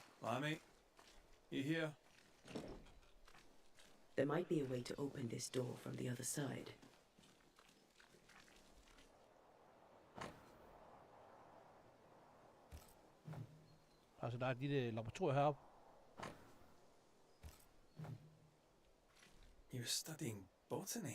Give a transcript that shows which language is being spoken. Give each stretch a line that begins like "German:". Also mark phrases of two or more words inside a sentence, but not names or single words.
English: Lammy, you here? There might be a way to open this door from the other side.
Danish: Altså, der er et lille laboratorium heroppe.
English: You're studying botany?